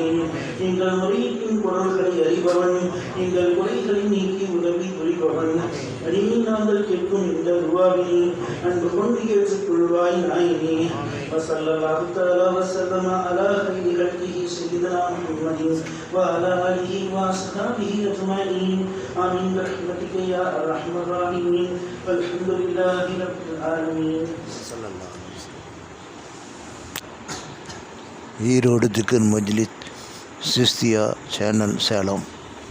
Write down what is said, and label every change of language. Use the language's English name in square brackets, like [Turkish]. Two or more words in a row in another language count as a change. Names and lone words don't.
[Tamil] எங்கள் முறையீட்டின் பொருள்களை அறிபவன், எங்கள் குறைகளை நீக்கி உதவி புரிபவன். அடிமை நாங்கள் கேட்கும் இந்த துவாவில் அன்பு கொண்டு ஏற்றுக்கொள்வாய் நாயனே. [Arabic] وصلى الله تعالى وسلم على خير خلقه سيدنا محمد وعلى آله وأصحابه أجمعين. ஆமீன் برحمتك يا ارحم الراحمين والحمد لله رب العالمين. [Tamil] ஈரோடு திக்ர் மஜ்லிஸ் சிஸ்தியா சேனல் சேலம்.